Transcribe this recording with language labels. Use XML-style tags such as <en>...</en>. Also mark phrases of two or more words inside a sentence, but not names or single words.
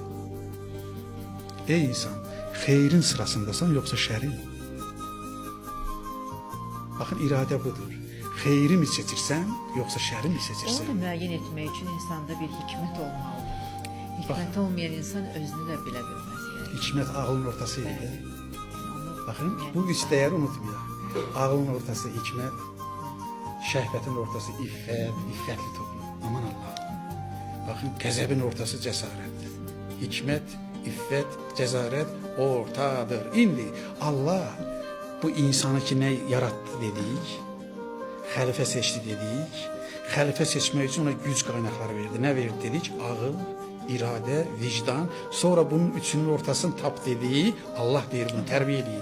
<az>Ey insan, xeyrin sırasındasan yoksa şərin?</az> <tr>Bakın irade budur.</tr> <az>Xeyri mi seçirsən, yoksa şəri mi seçirsən? Onu da müəyyən etmək üçün insanda bir hikmət olmalıdır. Hikmət olmayan insan özünü də bilə bilməz.</az> <tr>Yani.</tr> <az>Hikmət ağlın ortası idi.</az> <tr>Yani</tr> <az>Bakın bu üç değeri unutmayaq. Ağlın ortası hikmət, şəhvətin ortası iffətli toplum.</az> <tr>Aman Allah.</tr> <az>Bakın qəzəbin ortası cesaret. Hikmət, iffət, cesaret ortadır. İndi Allah bu insanı ki ne yarattı dedik, xəlifə seçti dedik, xəlifə seçmək üçün ona güc qaynaqları verdi.</az> <tr>Ne verdi dedik?</tr> <az>Ağıl, iradə, vicdan, sonra bunun üçünün ortasını tap dediği Allah deyir bunu, tərbiyə eləyir.</az>